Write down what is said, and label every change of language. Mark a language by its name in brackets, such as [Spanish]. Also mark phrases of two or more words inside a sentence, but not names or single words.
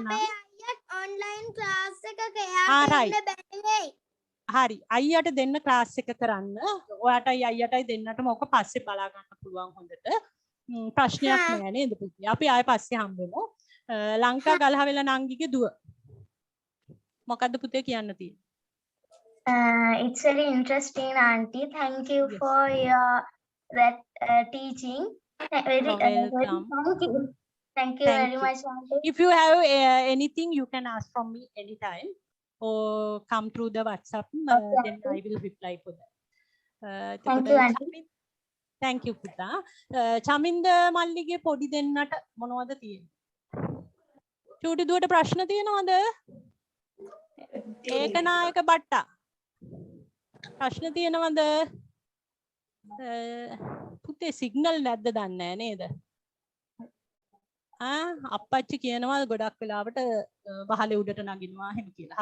[English] online class [Sinhala] එකක හරි අයියට දෙන්න ක්ලාස් එක කරන්න ඔයාටයි අයියටයි දෙන්නටම ඕක පස්සේ බලා ගන්න පුළුවන් හොඳට ප්‍රශ්නයක් නෑ නේද පුතේ අපි ආයෙ පස්සේ හම්බෙමු ලංකා ගලහවෙල නංගිගේ දුව මොකද්ද පුතේ කියන්න තියෙන්නේ [English] It's very interesting, Auntie. Thank you for your teaching. Very welcome. Thank you very much, Auntie. If you have anything, you can ask from me anytime or come through the WhatsApp. Then I will reply for that. Thank you, Auntie. Thank you, [Sinhala] පුතා. චමින්ද මල්ලිගේ පොඩි දෙන්නට මොනවද තියෙන්නේ? චූටි දුවට ප්‍රශ්න තියෙනවද? ඒකනායක බට්ටා ප්‍රශ්න තියෙනවද? පුතේ සිග්නල් නැද්ද දන්නේ නේද? අප්පච්චි කියනවා ගොඩක් වෙලාවට වහලේ උඩට නගිනවා එහෙම කියලා.